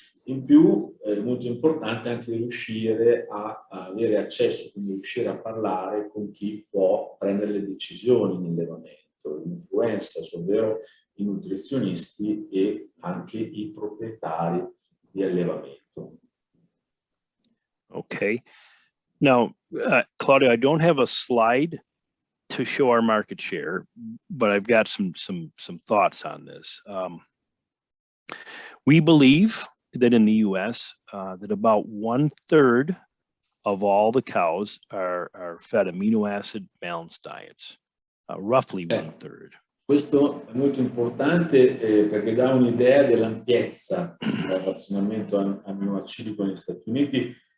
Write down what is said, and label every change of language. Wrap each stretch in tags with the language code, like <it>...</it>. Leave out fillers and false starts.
<it>In più è molto importante anche riuscire a avere accesso, quindi riuscire a parlare con chi può prendere le decisioni nell'allevamento, gli influencers, ovvero i nutrizionisti e anche i proprietari di allevamento. Okay.</it> <en>Now, Claudio, I don't have a slide to show our market share, but I've got some thoughts on this. We believe that in the U.S., that about 1/3 of all the cows are fed amino acid balanced diets, roughly 1/3.</en> <it>Questo è molto importante perché dà un'idea dell'ampiezza del razionamento aminoacidico negli Stati Uniti.</it>